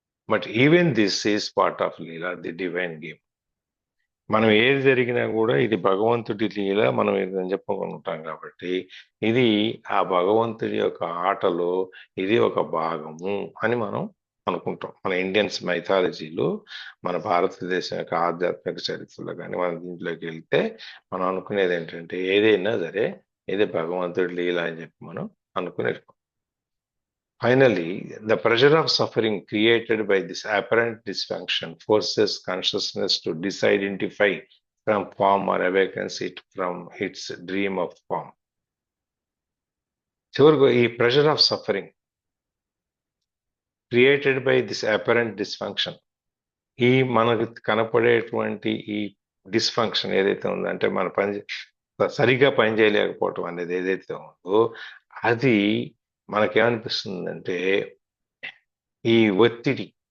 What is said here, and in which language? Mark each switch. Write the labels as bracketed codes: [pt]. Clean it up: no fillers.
[en] But even this is part of leela, the divine game. [te] మనం ఏది జరిగినా కూడా ఇది భగవంతుడి లీల, మనం ఏదని చెప్పుకుంటాం కాబట్టి ఇది ఆ భగవంతుడి యొక్క ఆటలో ఇది ఒక భాగము అని మనం అనుకుంటాం. మన ఇండియన్స్ మైథాలజీలో, మన భారతదేశం యొక్క ఆధ్యాత్మిక చరిత్రలో కానీ మన దీంట్లోకి వెళ్తే మనం అనుకునేది ఏంటంటే ఏదైనా సరే ఇది భగవంతుడి లీల అని చెప్పి మనం అనుకునేది. [en] Finally, the pressure of suffering created by this apparent dysfunction forces consciousness to disidentify from form or awakens it from its dream of form. [te] చివరికి ఈ [en] pressure of suffering created by this apparent dysfunction, [te] ఈ మనకు కనపడేటువంటి ఈ dysfunction ఏదైతే ఉందో అంటే మన సరిగా పనిచేయలేకపోవటం అనేది ఏదైతే ఉందో అది మనకేమనిపిస్తుందంటే ఈ ఒత్తిడి,